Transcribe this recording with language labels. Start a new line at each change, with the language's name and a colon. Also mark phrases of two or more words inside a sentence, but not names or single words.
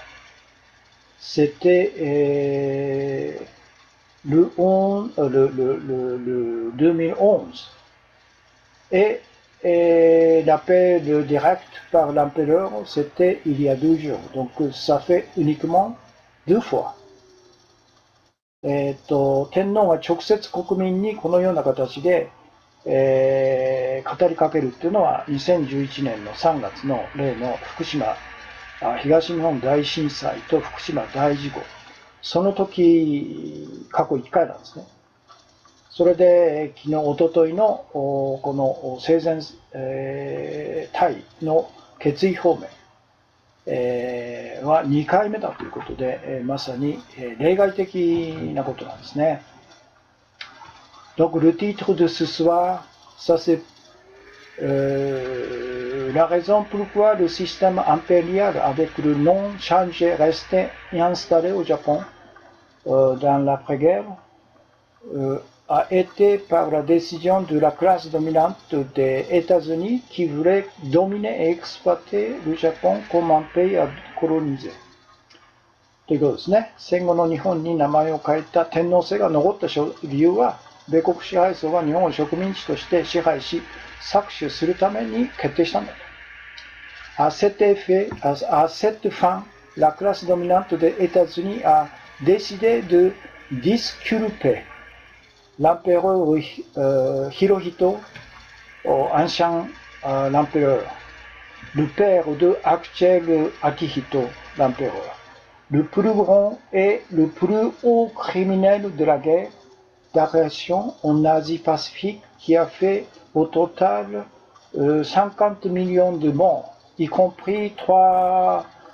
French: C'était le 2011 et l'appel direct par l'empereur, c'était il y a 2 jours. Donc ça fait uniquement 2 fois.
Japanese: 天皇が直接国民にこのような形で、語りかけるっていうのは2011年の3月の例の福島東日本大震災と福島大事故、その時過去1回なんですね。それで昨日おとといのこの生前隊の決意表明は2回目だということで、まさに例外的なことなんですね。
French: Donc le titre de ce soir, ça c'est la raison pourquoi le système impérial avec le nom changé resté installé au Japon dans l'après-guerre a été par la décision de la classe dominante des États-Unis qui voulait dominer et exploiter le Japon comme un pays à coloniser.
Japanese: ということですね。戦後の日本に名前を変えた天皇制が残った理由は、米国支配層が日本を植民地として支配し、搾取するために決定したんだと。
French: À cet effet, à cette fin, la classe dominante des États-Unis a décidé de disculper l'empereur Hirohito, ancien l'empereur, le père de actuel Akihito, l'empereur, le plus grand et le plus haut criminel de la guerre d'agression en Asie-Pacifique qui a fait au total 50 millions de morts, y compris 3